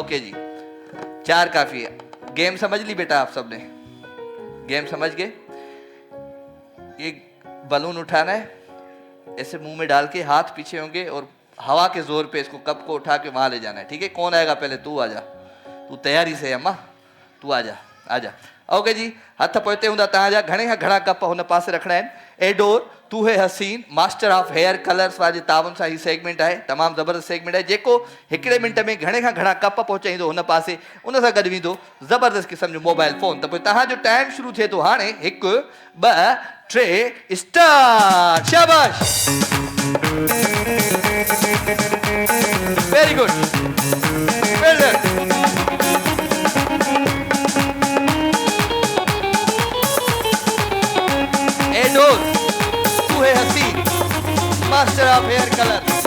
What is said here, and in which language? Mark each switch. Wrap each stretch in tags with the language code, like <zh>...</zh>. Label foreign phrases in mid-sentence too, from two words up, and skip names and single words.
<ur>اوکے جی 4 کافی ہے۔ گیم سمجھ لی بیٹا آپ سب نے? گیم سمجھ گئے? یہ بیلون اٹھانا ہے، ایسے منہ میں ڈال کے ہاتھ پیچھے ہوں گے اور ہوا کے زور پہ اس کو کپ کو اٹھا کے وہاں لے جانا ہے. ٹھیک ہے؟ کون آئے گا پہلے? تو آجا، تو تیاری سے اماں، تو آجا.</ur> <sd>ओके जी हथ पोइते हूंदा तव्हांजा। घणे खां घणा कप हुन पासे रखणा आहिनि। एडोर तू है हसीन मास्टर ऑफ हेयर कलर्स वाले तावन सां ही सेगमेंट है तमामु ज़बरदस्त सेगमेंट है जेको हिकिड़े मिंट में घणे खां घणा कप पहुचाईंदो हुन पासे उन सां गॾु वेंदो ज़बरदस्त क़िस्म जो मोबाइल फ़ोन। त पोइ तव्हांजो टाइम शुरू थिए थो हाणे 1 2 3 स्टार्ट।</sd> <en>शाबाश, Very good, well done.</en> <ur>ایڈور تو ہے حسین ماسٹر آف ہیئر کلر.</ur>